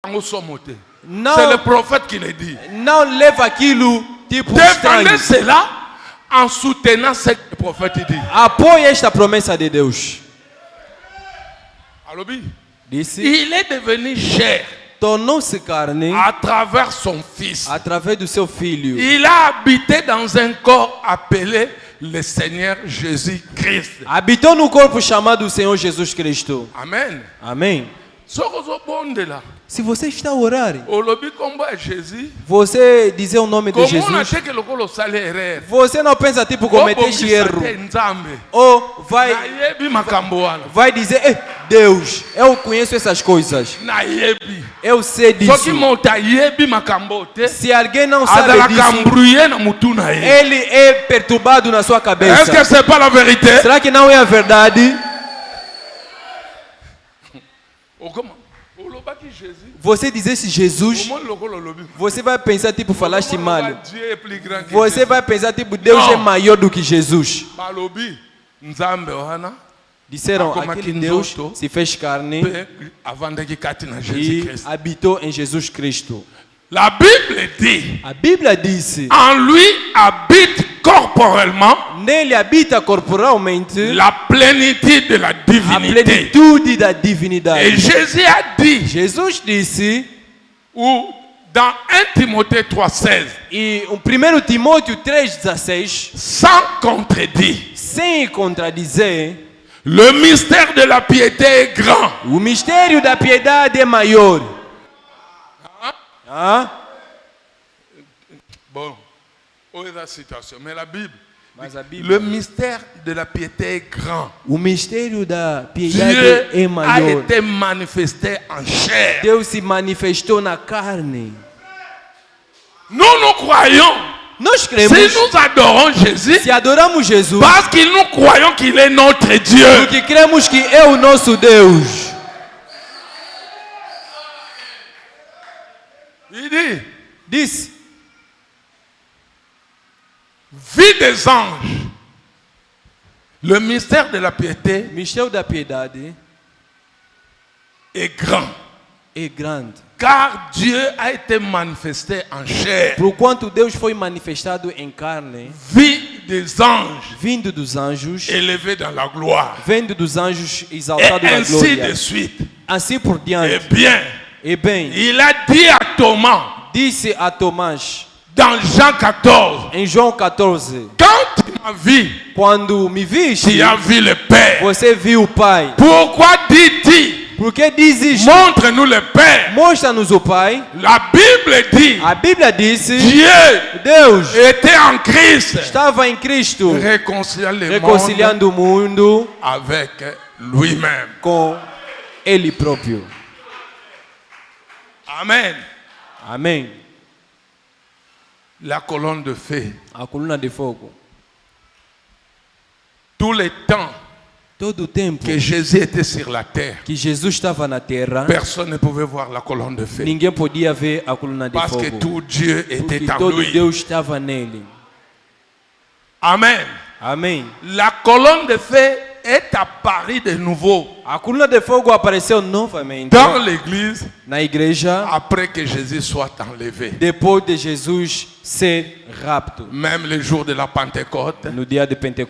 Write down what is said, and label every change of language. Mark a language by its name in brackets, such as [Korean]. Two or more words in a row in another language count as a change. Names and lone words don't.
[French] C'est le prophète qui le dit. [Portuguese] Não leva aquilo tipo [French] Défendez [Portuguese] estranho. [French] cela en soutenant ce que le prophète dit. [Portuguese] Apoie esta promessa de Deus. [Lingala] Alobi. [Portuguese] Disse, [French] Il est devenu chair [Portuguese] tornou-se carne [French] à travers son fils. [Portuguese] através do seu filho. [French] Il a habité dans un corps appelé le Seigneur Jésus-Christ. [Portuguese] Habitou no corpo chamado Senhor Jesus Cristo. [French] Amen. [Portuguese] Amém. Se você está a orar, você dizer o nome de Jesus, você não pensa tipo cometer este erro. Ou vai dizer, Deus, eu conheço essas coisas. Eu sei disso. Se alguém não sabe disso, ele é perturbado na sua cabeça. [French] Est-ce que c'est pas la vérité? [Portuguese] Será que não é a verdade? Você dissesse Jesus, você vai pensar tipo falaste mal. Você vai pensar tipo Deus é maior do que Jesus. Disseram aquele Deus se fez carne e habitou em Jesus Cristo. [French] La Bible dit, [Portuguese] a Bíblia disse, [French] en lui habite corporellement [Portuguese] nele habita corporalmente [French] la plénitude de la [Portuguese] a [French] divinité. [Portuguese] plenitude da divinidade. [French] Et Jésus a dit, [Portuguese] Jesus disse, [French] ou dans 1 Timothée 3,16, [Portuguese] e 1 Timóteo 3,16, [French] sans contredit, [Portuguese] sem contradizer, [French] le mystère de la piété est grand. [Portuguese] o mistério da piedade é maior. [French] Bon, où est la situation? Mais la Bible, [Portuguese] Mas a Bíblia, [French] le mystère de la piété est grand. [Portuguese] o mistério da piedade [French] Dieu [Portuguese] é a maior. [French] été manifesté en chair. [Portuguese] Deus se manifestou na carne. [French] Nous croyons, [Portuguese] Nós [French] si [Portuguese] cremos, [French] nous adorons Jésus, [Portuguese] se adoramos Jesus, [French] parce que nous croyons qu'il est notre Dieu. [Portuguese] porque cremos que é o nosso Deus. [French] Il dit, [Portuguese] Disse, [French] vie des anges, le mystère de la piété [Portuguese] o mistério da piedade [French] est grand. [Portuguese] é grande. [French] Car Dieu a été manifesté en chair. [Portuguese] Porquanto Deus foi manifestado em carne, [French] Vie des anges, [Portuguese] vindo dos anjos, [French] élevé dans la gloire. [Portuguese] vendo dos anjos [French] Et [Portuguese] exaltado na [French] ainsi [Portuguese] glória. [French] de suite. [Portuguese] Assim por [French] Eh [Portuguese] diante. [French] bien, [Portuguese] E bem, [French] il a dit à Thomas, [Portuguese] disse a Tomás, [French] dans Jean 14, [Portuguese] em João 14, [French] quand tu m'as vu, [Portuguese] quando me viste, [French] tu as vu le Père. [Portuguese] você viu o Pai. [French] Pourquoi dis-tu, [Portuguese] Por que dizes, [French] montre-nous le Père? [Portuguese] mostra-nos o Pai? [French] La Bible dit, [Portuguese] A Bíblia disse, [French] Dieu [Portuguese] Deus [French] était en Christ, [Portuguese] estava em Cristo, [French] réconciliant le monde [Portuguese] reconciliando o mundo [French] avec lui-même. [Portuguese] com Ele próprio. [French] Amen. [Portuguese] Amém. [French] La colonne de feu. [Portuguese] A coluna de fogo. [French] Tout le temps [Portuguese] Todo o tempo [French] que Jésus était sur la terre, [Portuguese] que Jesus estava na terra, [French] personne ne pouvait voir la colonne de feu. [Portuguese] ninguém podia ver a coluna de [French] Parce que [Portuguese] fogo. [French] tout Dieu était [Portuguese] Porque [French] en [Portuguese] todo [French] lui. [Portuguese] Deus estava nele. [French] Amen. [Portuguese] Amém. [French] La colonne de feu est apparue de nouveau [Portuguese] A coluna de fogo apareceu novamente [French] dans l'église [Portuguese] na igreja [French] après que Jésus soit enlevé. [Portuguese] depois de Jesus ser rapto. [French] Même le jour de la Pentecôte, [Portuguese] No dia de Pentecostes.